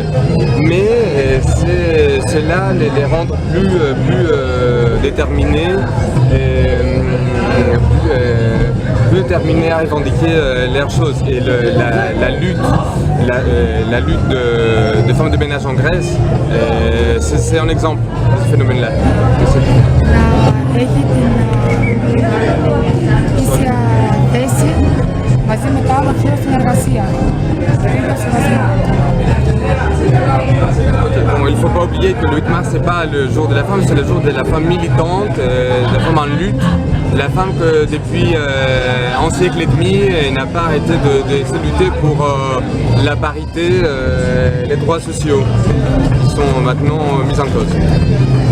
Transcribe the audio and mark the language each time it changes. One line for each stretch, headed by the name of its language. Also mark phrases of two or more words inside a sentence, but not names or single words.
French: Mais cela les rend plus déterminés et plus déterminés à revendiquer leurs choses. Et la lutte de femmes de ménage en Grèce, c'est un exemple de ce phénomène-là.
Greek: Να έχει την ίσια θέση μαζί με το άλλο φύλλο στην εργασία.
French: Bon, il ne faut pas oublier que le 8 mars, ce n'est pas le jour de la femme, c'est le jour de la femme militante, de la femme en lutte, de la femme que depuis un siècle et demi n'a pas arrêté de se lutter pour la parité, les droits sociaux qui sont maintenant mis en cause.